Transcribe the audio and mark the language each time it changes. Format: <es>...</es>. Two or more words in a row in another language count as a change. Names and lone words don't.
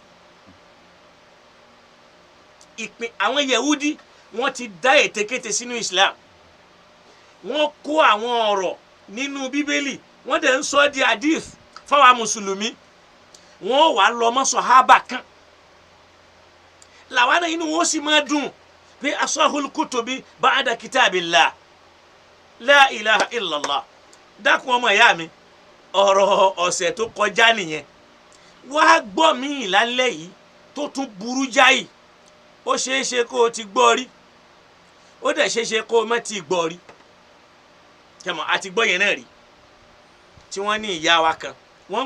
<yo>ìpín àwọn Yehudi wọ́n ti dá ètekéte sínú Islam wọ́n kó àwọn ọ̀rọ̀ nínú bíbélì wọ́n dẹ̀ ń sọ di hadith fáwọn mùsùlùmí wọ́n wà lọ mọ́ sàhábà kan làwọn inú wọn sì máa dùn pé</yo> <ar>أصح الكتب بعد كتاب الله لا إله إلا الله</ar> <yo>dákun ọmọ ìyá mi ọ̀rọ̀ ọ̀sẹ̀ tó kọjá nìyẹn wàá gbọ́ mi ìlàlẹ́ yìí tó tún burú jáì ó ṣeéṣe kó o ti gbọ́ rí ó dẹ̀ ṣeéṣe kó o má ti gbọ́ rí kẹmọ àti gbọ́ yẹn náà rí tí wọ́n ní ìyá wa kan wọ́n ń</yo>